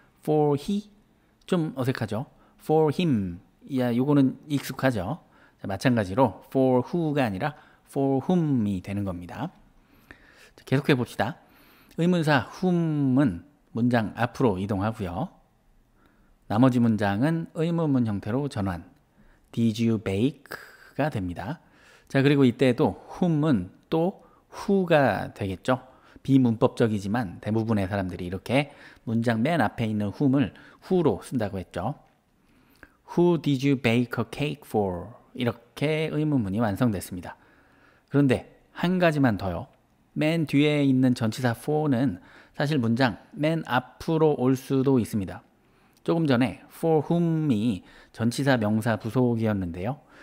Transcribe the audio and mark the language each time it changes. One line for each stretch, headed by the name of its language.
Korean: for he 좀 어색하죠. for him 야 요거는 익숙하죠. 자, 마찬가지로 for who가 아니라 for whom이 되는 겁니다. 자, 계속해 봅시다. 의문사 whom은 문장 앞으로 이동하고요. 나머지 문장은 의문문 형태로 전환. Did you bake가 됩니다. 자, 그리고 이때도 whom은 또 who가 되겠죠. 비문법적이지만 대부분의 사람들이 이렇게 문장 맨 앞에 있는 whom을 who로 쓴다고 했죠.
English: Who did you bake a cake for?
Korean: 이렇게 의문문이 완성됐습니다. 그런데 한 가지만 더요. 맨 뒤에 있는 전치사 for는 사실 문장 맨 앞으로 올 수도 있습니다. 조금 전에 for whom이 전치사 명사 부속이었는데요.